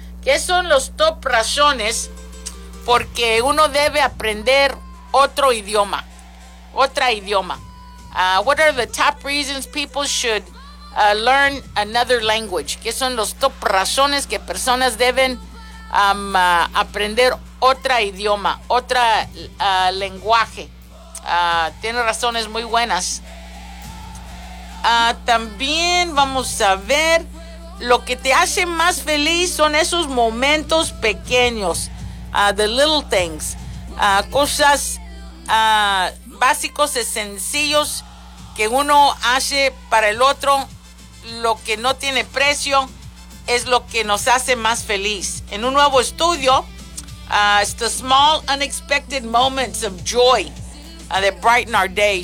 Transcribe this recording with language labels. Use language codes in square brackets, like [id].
[es] ¿Qué son los top razones porque uno debe aprender otro idioma? Otra idioma. [en] What are the top reasons people should learn another language? [es] ¿Qué son los top razones que personas deben aprender otra idioma, otra lenguaje? Tiene razones muy buenas. También vamos a ver lo que te hace más feliz son esos momentos pequeños, [en] the little things, [es] cosas básicos y sencillos que uno hace para el otro. Lo que no tiene precio es lo que nos hace más feliz. En un nuevo estudio, [en] it's the small unexpected moments of joy that brighten our day.